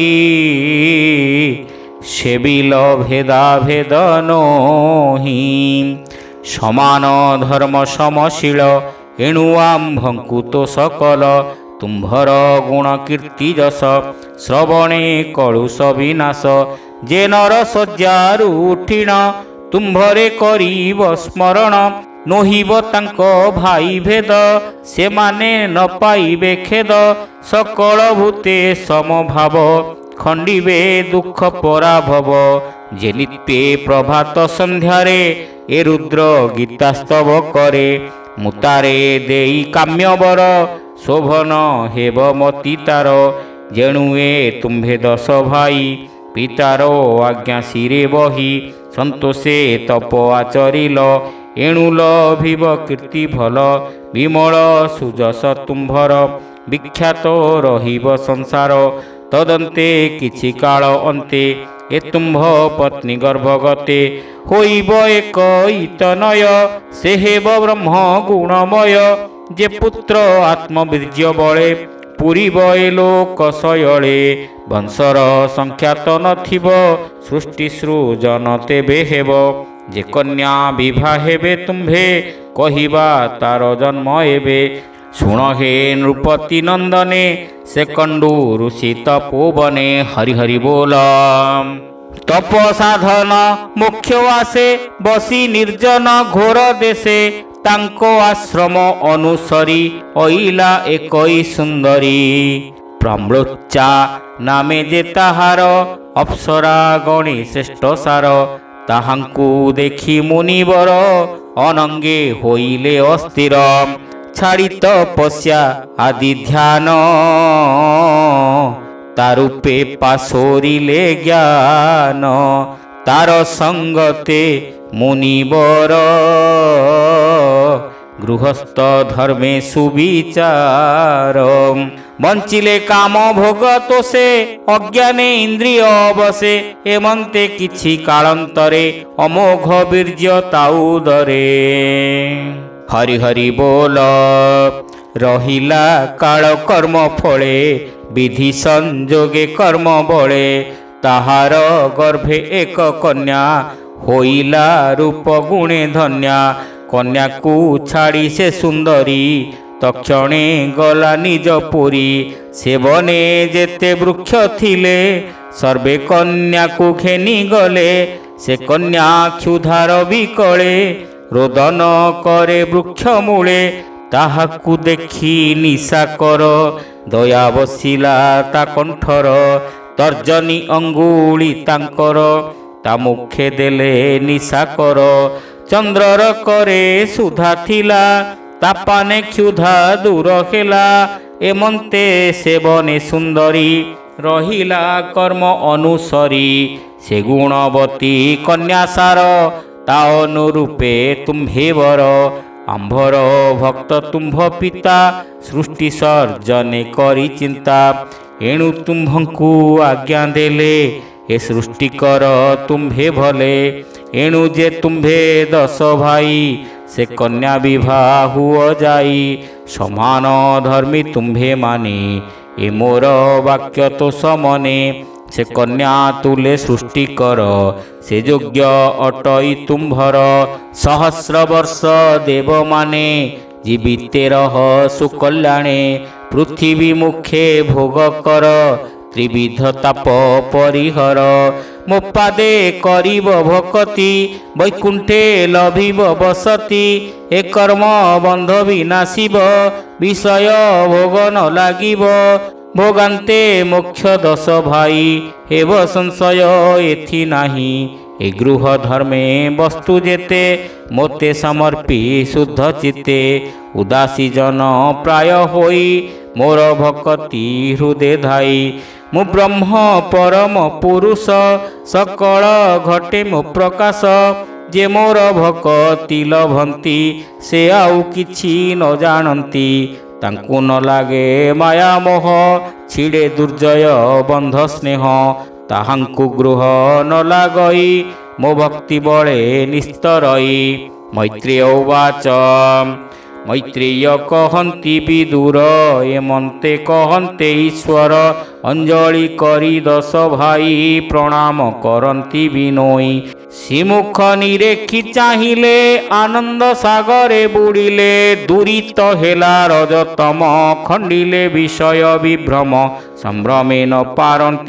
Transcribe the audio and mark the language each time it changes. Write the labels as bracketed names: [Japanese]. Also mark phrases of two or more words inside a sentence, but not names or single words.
[Odia] ସେବିଲ ଭେଦା ଭେଦ ନୋହି ସମାନ ଧର୍ମ ସମଶୀଳ ଏଣୁ ଆମ୍ଭଙ୍କୁତୋ ସକଳ ତୁମ୍ଭର ଗୁଣ କୀର୍ତ୍ତି ଯଶ ଶ୍ରବଣେ କଳୁଷ ବିନାଶ ଯେ ନର ସଜ୍ଜାରୁ ଉଠିଣ ତୁମ୍ଭରେ କରିବ ସ୍ମରଣ ନୋହିବ ତାଙ୍କୋ ଭାଇ ଭେଦ ସେ ମାନେ ନ ପାଇବେ ଖେଦ ସକଳ ଭୂତେ ସମଭାବ ଖଣ୍ଡିବେ ଦୁଖ ପରାଭବ ଯେ ନିତ୍ୟେ ପ୍ରଭାତ ସନ୍ଧ୍ୟାରେ ଏ ରୁଦ୍ର ଗୀତାସ୍ତବ କରେ ମୁତାରେ ଦେଇ କାମ୍ୟବର ଶୋଭନ ହେବ ମତୀ ତାର ଯେଣୁଏ ତୁମ୍ଭେ ଦଶ ଭାଇ ପିତାର ଆଜ୍ଞା ଶିରେ ବହି ସନ୍ତୋଷେ ତପ ଆଚରିଲ ଏଣୁ ଲଭିବ କୀର୍ତ୍ତି ଭଲ ବିମଳ ସୁଯଶ ତୁମ୍ଭର ବିଖ୍ୟାତ ରହିବ ସଂସାର ତଦନ୍ତେ କିଛି କାଳ ଅନ୍ତେ ଏ ତୁମ୍ଭ ପତ୍ନୀ ଗର୍ଭଗତେ ହୋଇବ ଏକ ଇତନୟ ସେ ହେବ ବ୍ରହ୍ମ ଗୁଣମୟ ଯେ ପୁତ୍ର ଆତ୍ମବୀର୍ଯ୍ୟ ବଳେ ପୁରୀବ ଏ ଲୋକ ଶୟଳେ ବଂଶର ସଂଖ୍ୟାତ ନଥିବ ସୃଷ୍ଟି ସୃଜନ ତେବେ ହେବ ଯେ କନ୍ୟା ବିବାହ ହେବେ ତୁମ୍ଭେ କହିବା ତାର ଜନ୍ମ ଏବେ ଶୁଣ ହେ ନୃପତି ନନ୍ଦନେ ସେ କଣ୍ଡୁ ଋଷି ତପୋବନେ ହରି ହରି ବୋଲ ତପ ସାଧନ ମୁଖ୍ୟ ଆସେ ବସି ନିର୍ଜନ ଘୋର ଦେଶେ ତାଙ୍କୋ ଆଶ୍ରମ ଅନୁସରି ଅଇଲା ଏକଇ ସୁନ୍ଦରୀ ପ୍ରମ୍ଲୋଚା ନାମେ ଯେ ତାହାର ଅପ୍ସରା ଗଣି ଶ୍ରେଷ୍ଠ ସାର ତାହାଙ୍କୁ ଦେଖି ମୁନିବର ଅନଙ୍ଗେ ହୋଇଲେ ଅସ୍ଥିର ଛାଡ଼ି ତପସ୍ୟା ଆଦି ଧ୍ୟାନ ତାରୂପେ ପାସୋରିଲେ ଜ୍ଞାନ ତାର ସଙ୍ଗତେ ମୁନିବର ଗୃହସ୍ଥ ଧର୍ମେ ସୁବିଚାର ବଞ୍ଚିଲେ କାମ ଭୋଗ ତୋଷେ ଅଜ୍ଞାନେ ଇନ୍ଦ୍ରିୟ ବସେ ଏମନ୍ତେ କିଛି କାଳାନ୍ତରେ ଅମୋଘ ବୀର୍ଯ୍ୟ ତାଉଦରେ ହରି ହରି ବୋଲ ରହିଲା କାଳ କର୍ମ ଫଳେ ବିଧି ସଂଯୋଗେ କର୍ମ ବଳେ ତାହାର ଗର୍ଭେ ଏକ କନ୍ୟା ହୋଇଲା ରୂପ ଗୁଣେ ଧନ୍ୟା କନ୍ୟା କୋ ଛାଡ଼ି ସେ ସୁନ୍ଦରୀ ତକ୍ଷଣେ ଗଲା ନିଜ ପୁରୀ ସେବନେ ଯେତେ ବୃକ୍ଷ ଥିଲେ ସର୍ବେ କନ୍ୟା କୋ ଘେନି ଗଲେ ସେ କନ୍ୟା କ୍ଷୁଧାର ବିକଳେ ରୋଦନ କରେ ବୃକ୍ଷ ମୂଳେ ତାହାକୁ ଦେଖି ନିଶା କର ଦୟା ବସିଲା ତା କଣ୍ଠର ତର୍ଜନୀ ଅଙ୍ଗୁଳି ତାଙ୍କର ତା ମୁଖେ ଦେଲେ ନିଶା କର ଚନ୍ଦ୍ରର କରେ ସୁଧା ଥିଲା ତାପାନେ କ୍ଷୁଧା ଦୂର ହେଲା ଏମନ୍ତେ ସେବନେ ସୁନ୍ଦରୀ ରହିଲା କର୍ମ ଅନୁସରି ସେ ଗୁଣବତୀ କନ୍ୟା ସାର ତା ଅନୁରୂପେ ତୁମ୍ଭେ ବର ଆମ୍ଭର ଭକ୍ତ ତୁମ୍ଭ ପିତା ସୃଷ୍ଟି ସର୍ଜନେ କରି ଚିନ୍ତା ଏଣୁ ତୁମ୍ଭଙ୍କୁ ଆଜ୍ଞା ଦେଲେ ଏ ସୃଷ୍ଟି କର ତୁମ୍ଭେ ଭଲେ ଏଣୁ ଯେ ତୁମ୍ଭେ ଦଶ ଭାଇ ସେ କନ୍ୟା ବିବାହ ହୁଆ ଯାଇ ସମାନ ଧର୍ମୀ ତୁମ୍ଭେ ମାନେ ଏ ମୋର ବାକ୍ୟ ତୋ ସମନେ ସେ କନ୍ୟା ତୁଲେ ସୃଷ୍ଟି କର ସେ ଯୋଗ୍ୟ ଅଟଇ ତୁମ୍ଭର ସହସ୍ର ବର୍ଷ ଦେବ ମାନେ ଜୀବିତେ ରହ ସୁକଲ୍ୟାଣେ ପୃଥ୍ୱୀ ମୁଖେ ଭୋଗ କର ତ୍ରିବିଧ ତାପ ପରିହର ମୋପାଦେ କରିବ ଭକ୍ତି ବୈକୁଣ୍ଠେ ଲଭିବ ବସତି ଏ କର୍ମ ବନ୍ଧ ବିନାଶିବ ବିଷୟ ଭୋଗ ନ ଲାଗିବ ଭୋଗାନ୍ତେ ମୋକ୍ଷ ଦଶ ଭାଇ ହେବ ସଂଶୟ ଏଥି ନାହି ଏ ଗୃହ ଧର୍ମେ ବସ୍ତୁ ଯେତେ ମୋତେ ସମର୍ପି ଶୁଦ୍ଧ ଚିତ୍ତେ ଉଦାସୀ ଜନ ପ୍ରାୟ ହୋଇ ମୋର ଭକ୍ତି ହୃଦୟ ଧାଇ ମୁ ବ୍ରହ୍ମ ପରମ ପୁରୁଷ ସକଳ ଘଟେ ମୋ ପ୍ରକାଶ ଯେ ମୋର ଭକ୍ତି ଲଭନ୍ତି ସେ ଆଉ କିଛି ନ ଜାଣନ୍ତି ତାଙ୍କୁ ନ ଲାଗେ ମାୟା ମୋହ ଛିଡ଼େ ଦୁର୍ଜୟ ବନ୍ଧ ସ୍ନେହ ତାହାଙ୍କୁ ଗୃହ ନ ଲାଗଇ ମୋ ଭକ୍ତି ବଳେ ନିସ୍ତରଇ ମୈତ୍ରେୟ ଉବାଚ ମୈତ୍ରେୟ କହନ୍ତି ବିଦୁର ଏମନ୍ତେ କହନ୍ତେ ଈଶ୍ୱର ଅଞ୍ଜଳି କରି ଦଶ ଭାଇ ପ୍ରଣାମ କରନ୍ତି ବିନୋଇ ଶ୍ରୀମୁଖ ନିରେଖି ଚାହିଲେ ଆନନ୍ଦ ସାଗରେ ବୁଡ଼ିଲେ ଦୂରିତ ହେଲା ରଜତମ ଖଣ୍ଡିଲେ ବିଷୟ ବିଭ୍ରମ ସମ୍ଭ୍ରମେ ନ ପାରନ୍ତି